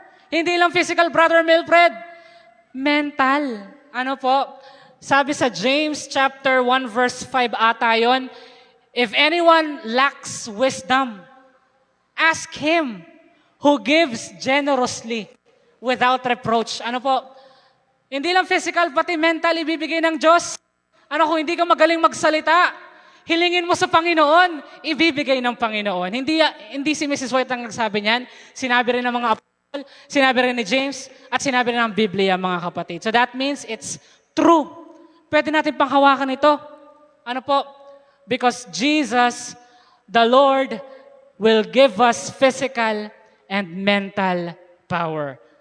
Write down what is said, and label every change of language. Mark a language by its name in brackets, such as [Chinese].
[Filipino] Hindi lang physical, Brother Milfred. Mental. Ano po? Sabi sa James chapter 1 verse 5 ata yun, [English] if anyone lacks wisdom, Ask Him who gives generously without reproach. [Filipino] Ano po? Hindi lang physical, pati mental ibibigay ng Diyos. Ano kung hindi ka magaling magsalita, hilingin mo sa Panginoon, ibibigay ng Panginoon. Hindi si Mrs. White ang nagsabi niyan. Sinabi rin ng mga apostol, sinabi rin ni James, at sinabi rin ng Biblia, mga kapatid. [English] So that means it's true. [Filipino] Pwede natin panghawakan ito. Ano po? [English] Because Jesus, the Lord, will give us physical and mental power.